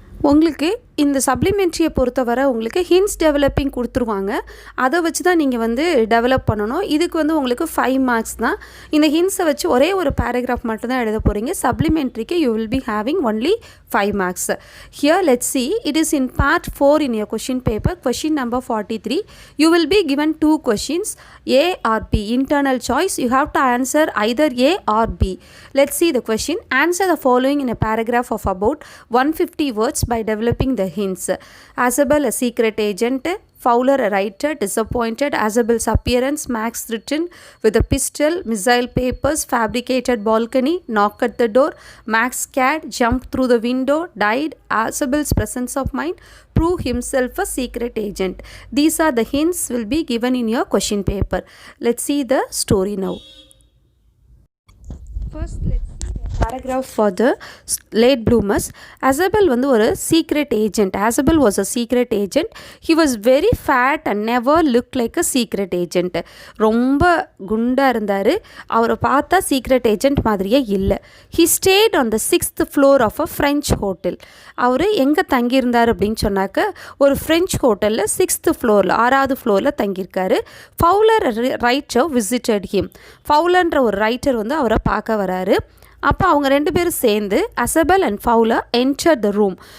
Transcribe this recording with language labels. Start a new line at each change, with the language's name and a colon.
Tamil: உங்களுக்கு இந்த சப்ளிமெண்ட்ரியை பொறுத்தவரை உங்களுக்கு ஹின்ஸ் டெவலப்பிங் கொடுத்துருவாங்க. அதை வச்சு தான் நீங்கள் வந்து டெவலப் பண்ணணும். இதுக்கு வந்து உங்களுக்கு 5 மார்க்ஸ் தான். இந்த ஹின்ஸை வச்சு ஒரே ஒரு பேராகிராஃப் மட்டும் தான் எழுத போகிறீங்க. சப்ளிமெண்ட்ரிக்கு
English: You will be having only 5 marks. Here let's see, it is in part 4 in your question paper, question number 43. You will be given 2 questions, A or B, internal choice. You have to answer either A or B. Let's see the question. Answer the following in a paragraph of about 150 words by developing the hints. Asabel, a secret agent. Fowler, a writer, disappointed. Asabel's appearance, Max threatened with a pistol, missile papers, fabricated balcony, knock at the door, Max scared, jumped through the window, died. Asabel's presence of mind, prove himself a secret agent. These are the hints will be given in your question paper. Let's see the story now. First, let's see the paragraph for the late bloomers. Asabel
Tamil: வந்து ஒரு
English: secret agent. Asabel was a secret agent. He was very fat and never looked like a secret agent.
Tamil: ரொம்ப குண்டா இருந்தார். அவரை பார்த்தா secret agent மாதிரியே இல்லை.
English: He stayed on the 6th floor of a French hotel.
Tamil: அவர் எங்கே தங்கியிருந்தார் அப்படின்னு சொன்னாக்க ஒரு ஃப்ரெஞ்ச் ஹோட்டலில் 6th ஃப்ளோரில் 6வது ஃப்ளோரில் தங்கியிருக்காரு.
English: Fowler writer visited him.
Tamil: ஃபவுலர்ன்ற ஒரு ரைட்டர் வந்து அவரை பார்க்க வராரு. அப்போ அவங்க 2 பேரும் சேர்ந்து
English: Isabel and Fowler enter the room.